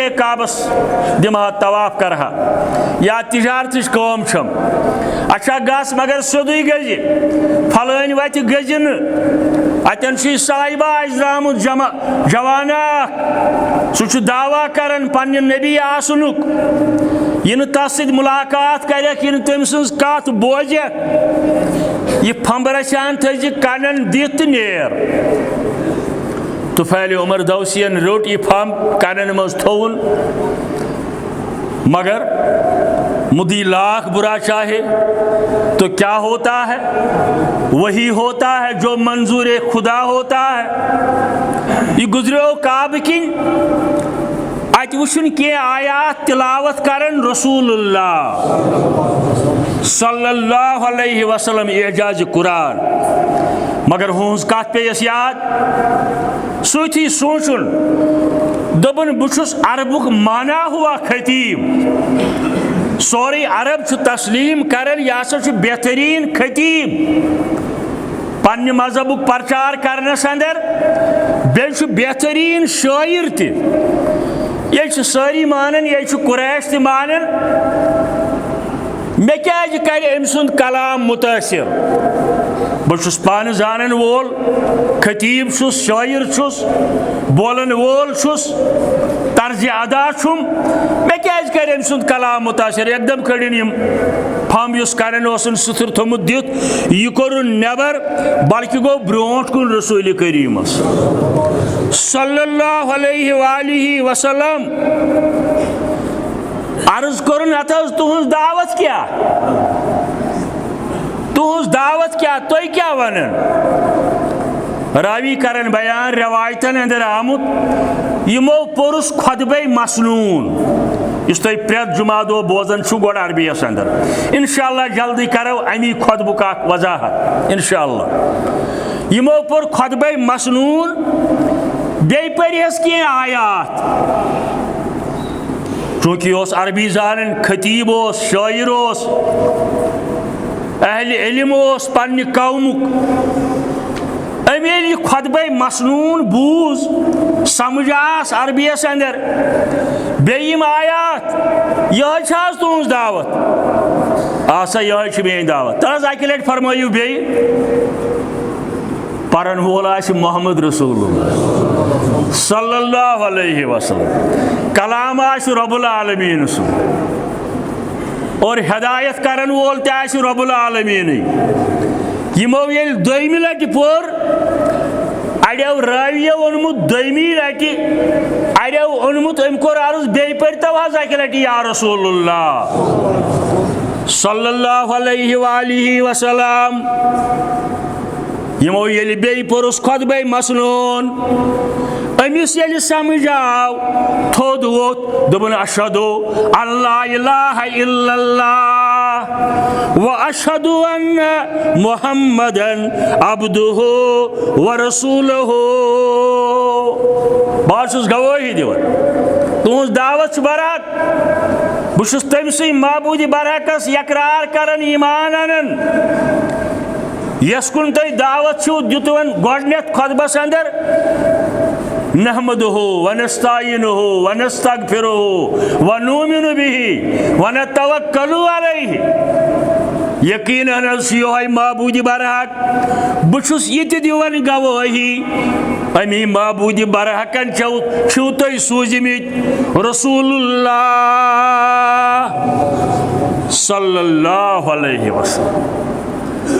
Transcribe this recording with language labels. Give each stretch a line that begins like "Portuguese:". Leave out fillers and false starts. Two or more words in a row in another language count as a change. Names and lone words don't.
Kashmiri: काबस दिमहा तवाफ करहा या तिजारत कम छम अच्छा गस मगर सोदुई गज फलान वत गज अतन साहिबा द्रामुत जवाना सह दावा कर पन्न नबी आसनुक यह तस मुलाकात करक यह तम सज कत बोज यह फंब रचान थज कनन दित नेर तुफैल उमर दौसियन रोट यह फंब कनन मज थोन मगर
Urdu: مدعی لاکھ برا چاہے تو کیا ہوتا ہے وہی ہوتا ہے جو منظور خدا ہوتا ہے.
Kashmiri: ये गुजरो काब किन अत वुन के आयात तिलावत करन
Arabic: رسول الله صلى الله عليه وسلم
Kashmiri: एजाज कुरान मगर हूँ कत पे याद सही सोचुन दबन बहुस अरबुक माना हुआ खतीब सोरे अरब तस्लीम करन यह हसा बेहतरीन खतीब पन्ने मजहबुक प्रचार करनस अंदर बे बेहतरीन शायर ये सारी मानन ये कुरैश त मानन मे क्या कर अम सुंद कलाम मुतासिर बहुस पान जानन वोल खतीब छुस शायर छुस बोलन वोल छुस तर्ज अदा छुम मे क्या कर अम सुंद कलाम मुतासिर एकदम कड़न फम युस करन सुथुर थोमुत दित यह कोर नेबर बल्कि गो ब्रोट कुन रसूल करीमस
Arabic: صلى الله عليه وسلم
Kashmiri: अर्ज कोरन अत तुहज दावत क्या तुह क्या वनन रावी करन बयान रवायतन अंदर आमुत यमो पुरुष खुतबे मसनून इस तुम प्रेत जुमा दो बोजन गोड़ अरबियस अंदर इंशाअल्लाह जल्दी करो अमी खुतबुक वजाहत इंशाअल्लाह यमो पुर खुतबे मसनून बे परियस की आयात चूँकि अरबी जानन खतीब शायर अहल इल्म पन्ने कौमुक अमेल खुतबे मसनून बूज समझ आस अरबियस अंदर बेयम आयात यह तुज दावत आसा यह मेन दावत तज अक लट फरमायु बे परन वोल आसि
Arabic: محمد رسول الله صلى الله عليه وسلم
Kashmiri: कलाम आसि
Arabic: رب العالمين
Kashmiri: और हिदायत करन वोल ते आसि
Arabic: رب العالمين
Kashmiri: यमो येल दोयमि लटि पोर अड़ो रावियो ओनमुत दोयमि लटि अड़ो ओनमुत अम कोर अर्ज बे पर्तो हज अक लटि
Arabic: يا رسول الله صلى الله عليه وسلم
Kashmiri: यमो येल बे पुरुष खुतबे मसनून अमिस येल समझ आव थोद वोत दोपन
Arabic: أشهد أن لا إله إلا الله وأشهد أن محمدا عبده ورسوله
Kashmiri: बासुस गवाही दिवन तुज दावत बराक बहुस तमसी माबूद बरहकस यकरार करन ईमान अनन यस कुन तुम दावत दितवन गोडनेथ खुतबस अंदर
Arabic: نحمده ونستعينه ونستغفره ونؤمن به ونتوكل عليه.
Kashmiri: यकीनन योहै माबूद बरहक बुछुस यति दिवन गवाही अमी माबूद बरहकन छो तुम सूजिमित
Arabic: رسول الله صلى الله عليه وسلم.